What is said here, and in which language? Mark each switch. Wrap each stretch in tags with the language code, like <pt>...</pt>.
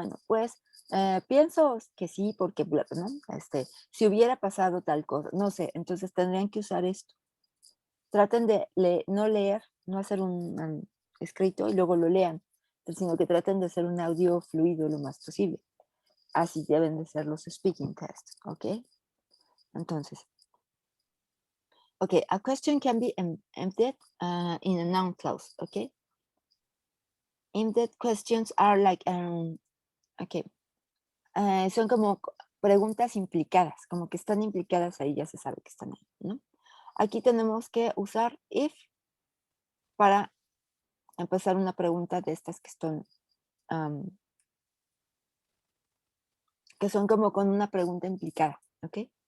<es>Bueno, pues pienso que sí, porque, ¿no? Si hubiera pasado tal cosa, no sé, entonces tendrían que usar esto. Traten de no leer, no hacer un escrito y luego lo lean, sino que traten de hacer un audio fluido lo más posible. Así deben de ser los speaking tests, ¿ok?</es> <en>Entonces, okay, a question can be emptied in a noun clause, okay? Emptied questions are like, okay,</en> <es>son como preguntas implicadas, como que están implicadas ahí, ya se sabe que están ahí, ¿no? Aquí tenemos que usar if para empezar una pregunta de estas que son como con una pregunta implicada, ¿ok?</es>